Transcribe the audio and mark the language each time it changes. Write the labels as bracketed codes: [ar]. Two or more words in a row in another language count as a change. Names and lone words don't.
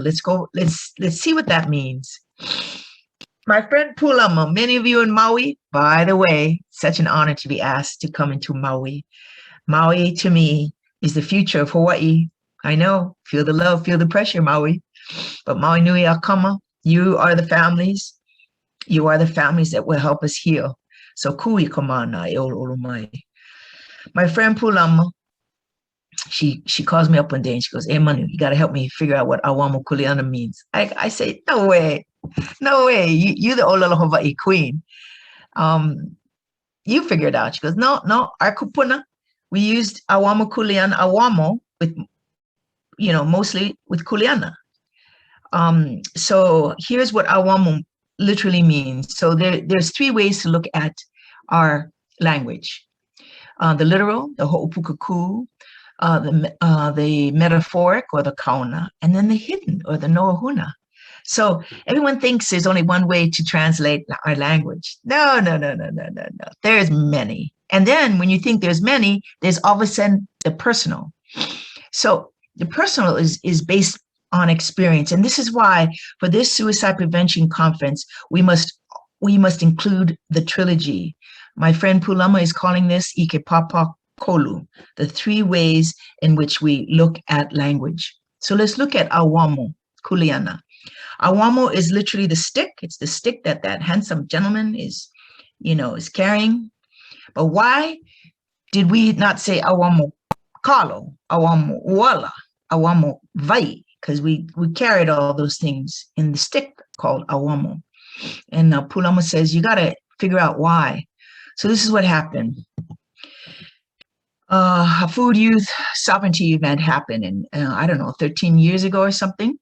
[en] Let's see what that means. My friend Pulama, many of you in Maui, by the way, such an honor to be asked to come into Maui. Maui, to me, is the future of Hawaii. I know, feel the love, feel the pressure, Maui. But Maui Nui Akama, you are the families. You are the families that will help us heal. [haw] So kui kamana e ʻoluʻolu mai. [en] My friend Pulama, she calls me up one day and she goes, "Hey, Manu, you got to help me figure out what [haw] Auamo Kuleana [en] means." I say, no way. You the Olala Hawaii queen. You figure it out. She goes, no, our kupuna, we used [haw] Auamo Kuleana, [en] Auamo with, mostly with Kuleana. So here's what Auamo literally means. So there's 3 ways to look at our language. The literal, the hoʻopukaku, the metaphoric or the kaona, and then the hidden or the noahuna. So everyone thinks there's only one way to translate our language. No. There's many. And then when you think there's many, there's all of a sudden the personal. So the personal is based on experience. And this is why for this suicide prevention conference, we must include the trilogy. My friend Pulama is calling this [haw] ʻIke papa kolu, [en] the 3 ways in which we look at language. So let's look at [haw] ʻAuamo, Kuleana. [en] ʻAuamo is literally the stick. It's the stick that handsome gentleman is carrying. But why did we not say [haw] ʻAuamo kalo, ʻAuamo uala, ʻAuamo vai? [en] Because we carried all those things in the stick called ʻAuamo. And Pulama says, you got to figure out why. So this is what happened. A food youth sovereignty event happened in, I don't know, 13 years ago or something.